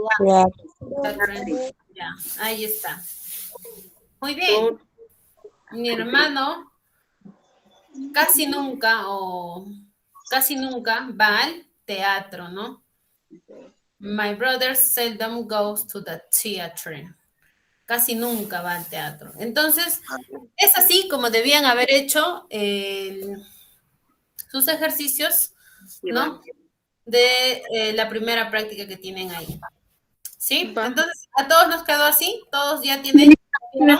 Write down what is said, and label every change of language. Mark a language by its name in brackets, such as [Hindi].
[Spanish] Ya, ahí está. Muy bien. Mi hermano casi nunca va al teatro, ¿no? [English] My brother seldom goes to the theater. [Spanish] Casi nunca va al teatro. Entonces, es así como debían haber hecho sus ejercicios, ¿no? De la primera práctica que tienen ahí. ¿Sí? Entonces, ¿a todos nos quedó así? ¿Todos ya tienen? ¿No?